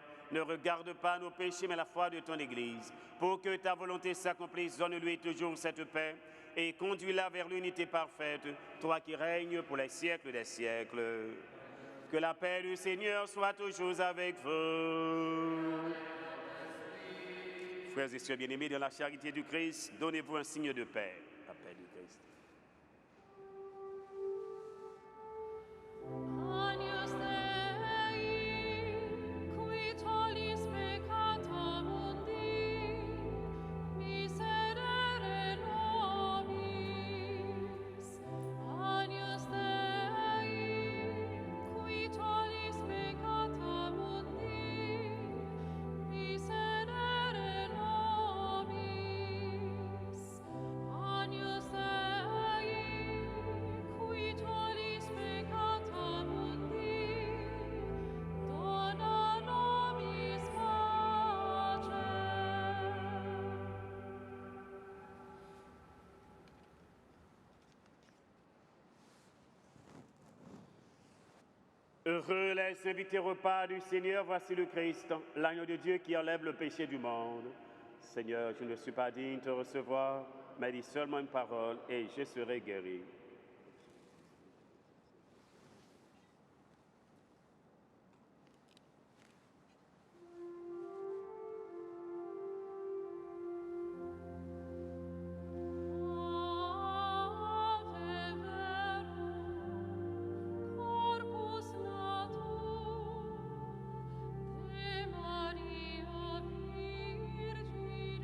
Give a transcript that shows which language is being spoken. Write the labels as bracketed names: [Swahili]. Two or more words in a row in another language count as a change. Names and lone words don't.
[French] Ne regarde pas nos péchés, mais la foi de ton Église. Pour que ta volonté s'accomplisse, donne-lui toujours cette paix et conduis-la vers l'unité parfaite, toi qui règnes pour les siècles des siècles. Que la paix du Seigneur soit toujours avec vous. Frères et sœurs bien-aimés, dans la charité du Christ, donnez-vous un signe de paix. La paix du Christ. [Latin] Agnus Dei, qui tollis peccata mundi, miserere nobis. Agnus Dei, qui tollis peccata mundi, miserere nobis. Agnus Dei, qui tollis peccata mundi, dona nobis pacem. [French] Heureux les invités au repas du Seigneur, voici le Christ, l'agneau de Dieu qui enlève le péché du monde. Seigneur, je ne suis pas digne de te recevoir, mais dis seulement une parole et je serai guéri. [Latin] Ave verum, corpus natum, de Maria Virgine,